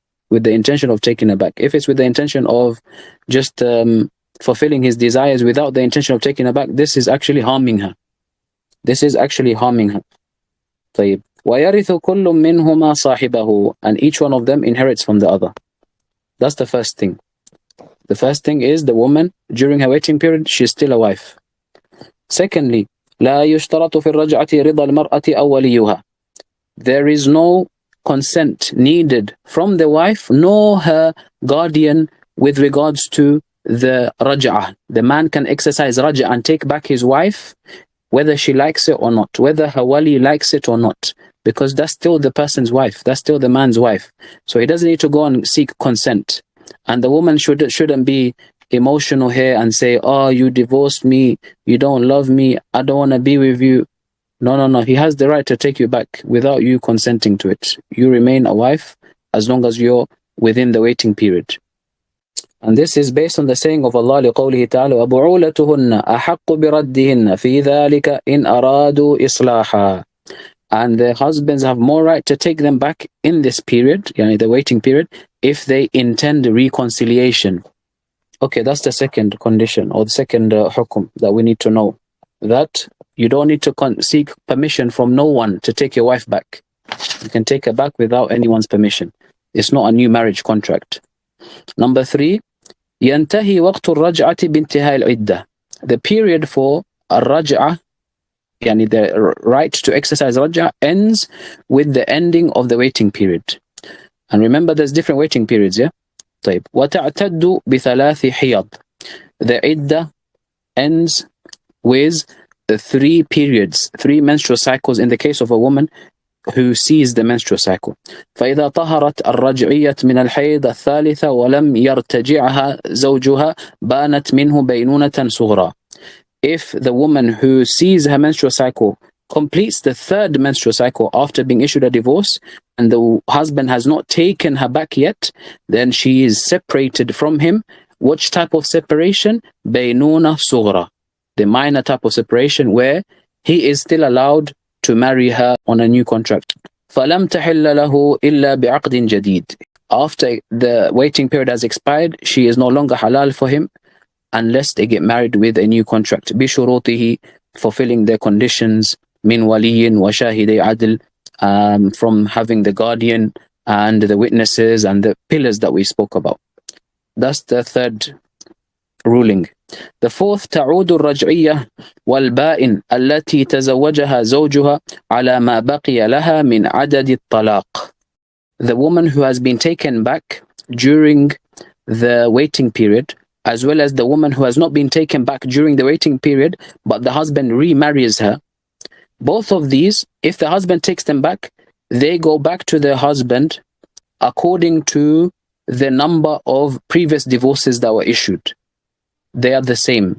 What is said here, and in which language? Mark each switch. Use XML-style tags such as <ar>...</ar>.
<en>With the intention of taking her back. If it's with the intention of just fulfilling his desires without the intention of taking her back, this is actually harming her. This is actually harming her.</en> <ar>طيب. وَيَرِثُ كُلٌّ مِّنْهُمَا صَاحِبَهُ.</ar> <en>And each one of them inherits from the other. That's the first thing. The first thing is the woman, during her waiting period, she's still a wife. Secondly,</en> <ar>لَا يُشْتَرَطُ فِي الرَّجْعَةِ رِضَى الْمَرْأَةِ أَوْ وَلِيُّهَا.</ar> <en>There is no consent needed from the wife nor her guardian with regards to the Raj'ah. The man can exercise Raj'ah and take back his wife whether she likes it or not, whether her wali likes it or not, because that's still the person's wife, that's still the man's wife. So he doesn't need to go and seek consent. And the woman shouldn't be emotional here and say, oh, you divorced me, you don't love me, I don't want to be with you. No. He has the right to take you back without you consenting to it. You remain a wife as long as you're within the waiting period. And this is based on the saying of Allah</en> <ar>لقوله تعالى وَبُعُولَتُهُنَّ أَحَقُّ بِرَدِّهِنَّ فِي ذَلِكَ إِنْ أَرَادُوا إِصْلَاحًا.</ar> <en>And the husbands have more right to take them back in this period, yani the waiting period, if they intend reconciliation. Okay, that's the second condition, or the second hukum that we need to know. That you don't need to seek permission from no one to take your wife back. You can take her back without anyone's permission. It's not a new marriage contract. Number 3,</en> <ar>ينتهي وقت الرجعة بانتهاء العدة.</ar> <en>The period for a raj'ah, yani the right to exercise raj'ah, ends with the ending of the waiting period. And remember, there's different waiting periods, yeah?</en> <ar>طيب. وتعتد بثلاث حيض.</ar> <en>The iddah ends with the 3 periods, 3 menstrual cycles in the case of a woman who sees the menstrual cycle.</en> <ar>فإذا طهرت الرجعية من الحيض الثالثة ولم يرتجعها زوجها بانت منه بينونة صغرى.</ar> <en>If the woman who sees her menstrual cycle completes the 3rd menstrual cycle after being issued a divorce, and the husband has not taken her back yet, then she is separated from him. Which type of separation?</en> <ar>بينونة صغرى.</ar> <en>The minor type of separation where he is still allowed to marry her on a new contract.</en> <ar>فَلَمْ تَحِلَّ لَهُ إِلَّا بِعَقْدٍ جَدِيدٍ.</ar> <en>After the waiting period has expired, she is no longer halal for him unless they get married with a new contract.</en> <ar>بِشُرُوطِهِ,</ar> <en>fulfilling their conditions,</en> <ar>مِنْ وَلِيٍّ وَشَاهِدَيْ عَدْلٍ,</ar> <en>from having the guardian and the witnesses and the pillars that we spoke about. That's the 3rd ruling. The 4th,</en> <ar>تعود الرجعية والبائن التي تزوجها زوجها على ما بقي لها من عدد الطلاق.</ar> <en>The woman who has been taken back during the waiting period, as well as the woman who has not been taken back during the waiting period, but the husband remarries her. Both of these, if the husband takes them back, they go back to their husband according to the number of previous divorces that were issued. They are the same.</en>